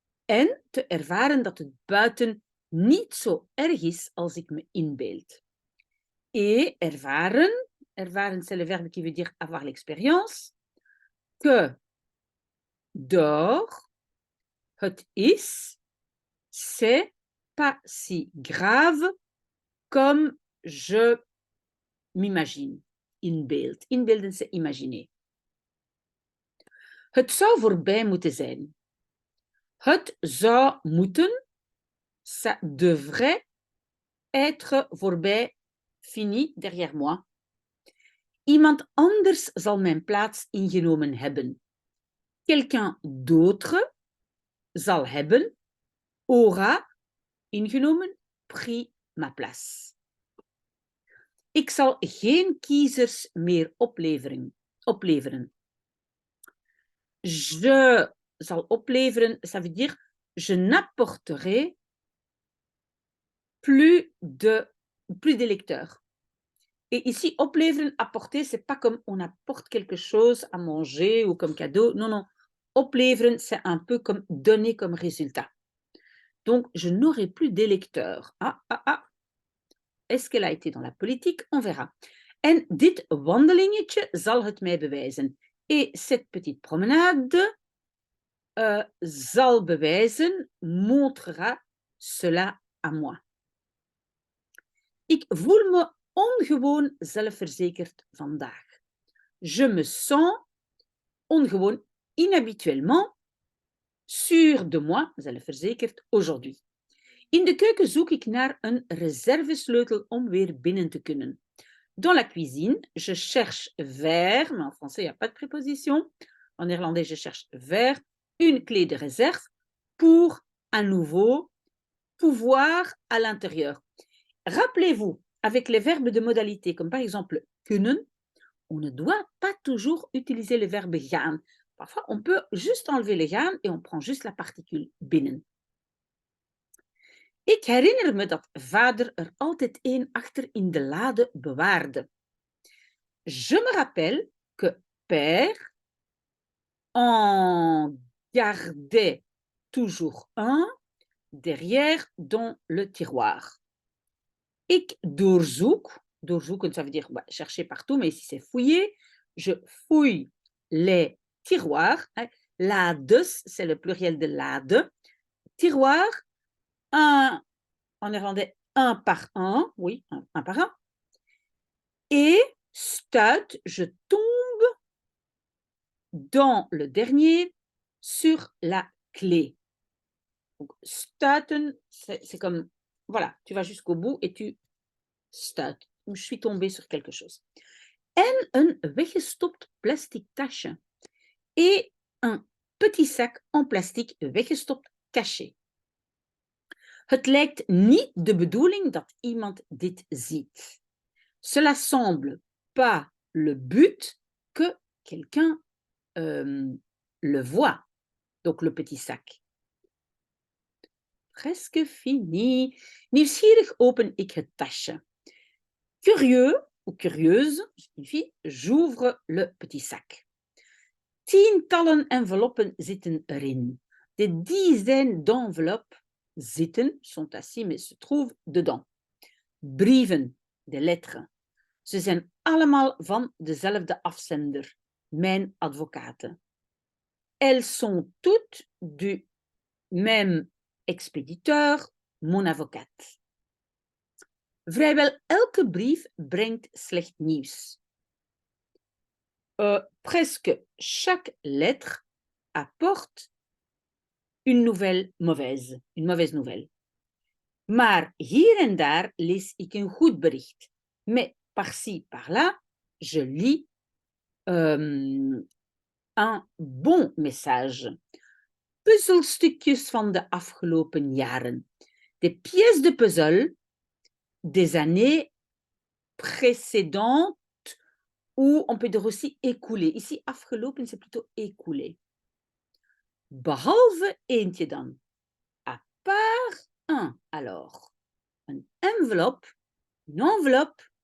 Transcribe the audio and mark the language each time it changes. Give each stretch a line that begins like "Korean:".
Dutch: En te ervaren dat het buiten niet zo erg is als ik me inbeeld.
French: Et ervaren, ervaren c'est le verbe qui veut dire avoir l'expérience, que dehors,
Dutch: het is,
French: c'est pas si grave comme je m'imagine. Inbeeld. Inbeelden, c'est imaginer.
Dutch: Het zou voorbij moeten zijn. Het zou moeten,
French: ça devrait être
Dutch: voorbij,
French: fini, derrière moi.
Dutch: Iemand anders zal mijn plaats ingenomen hebben.
French: Quelqu'un d'autre
Dutch: zal hebben,
French: aura, ingenomen, pris ma place.
Dutch: Ik zal geen kiezers meer opleveren.
French: Je zal opleveren, ça veut dire je n'apporterai plus d'électeurs. Et ici, opleveren, apporter, c'est pas comme on apporte quelque chose à manger ou comme cadeau. Non, non. Opleveren, c'est un peu comme donner comme résultat. Donc, je n'aurai plus d'électeurs. Est-ce qu'elle a été dans la politique? On verra.
Dutch: En dit wandelingetje zal het mij bewijzen.
French: Et cette petite promenade
Dutch: zal bewijzen,
French: montrera cela à moi.
Dutch: Ik voel me ongewoon zelfverzekerd vandaag.
French: Je me sens ongewoon, inhabituellement, sûr de moi, zelfverzekerd, aujourd'hui.
Dutch: In de keuken zoek ik naar een reservesleutel om weer binnen te kunnen.
French: Dans la cuisine, je cherche vers, mais en français, il n'y a pas de préposition. En néerlandais, je cherche vers une clé de réserve pour un nouveau pouvoir à l'intérieur. Rappelez-vous, avec les verbes de modalité, comme par exemple kunnen, on ne doit pas toujours utiliser le verbe gaan. Parfois, on peut juste enlever le gaan et on prend juste la particule binnen.
Dutch: Ik herinner me dat vader er altijd één achter in de lade bewaarde.
French: Je me rappelle que père en gardait toujours un derrière dans le tiroir.
Dutch: Ik doorzoek,
French: doorzoeken, ça veut dire chercher partout, mais ici c'est fouiller. Je fouille les tiroirs. Lades, c'est le pluriel de lade. Tiroir, en néerlandais, un par un, oui, un par un. Et stuit, je tombe dans le dernier sur la clé. Donc, stuiten, c'est comme, voilà, tu vas jusqu'au bout et tu stuit. Je suis tombée sur quelque chose.
Dutch: En een weggestopt plastic tasje.
French: Et un petit sac en plastic weggestopt caché.
Dutch: Het lijkt niet de bedoeling dat iemand dit ziet.
French: Cela semble pas le but que quelqu'un le voit. Donc le petit sac. Presque fini.
Dutch: Nieuwsgierig open ik het tasje.
French: Curieux ou curieuse signifie j'ouvre le petit sac.
Dutch: Tientallen enveloppen zitten erin.
French: Des dizaines d'enveloppes zitten, sont assis, mais se trouvent dedans. Brieven, de lettres.
Dutch: Ze zijn allemaal van dezelfde afzender, mijn advocaten.
French: Elles sont toutes du même expéditeur, mon avocat.
Dutch: Vrijwel elke brief brengt slecht nieuws.
French: Presque chaque lettre apporte une nouvelle mauvaise, une mauvaise nouvelle.
Dutch: Maar hier en daar lees ik een goed bericht.
French: Mais par-ci, par-là, je lis un bon message.
Dutch: Puzzelstukjes van de afgelopen jaren.
French: Des pièces de puzzle des années précédentes ou on peut dire aussi écoulées. Ici, afgelopen, c'est plutôt écoulé.
Dutch: Behalve eentje dan.
French: À part un, alors. Une enveloppe. Une enveloppe.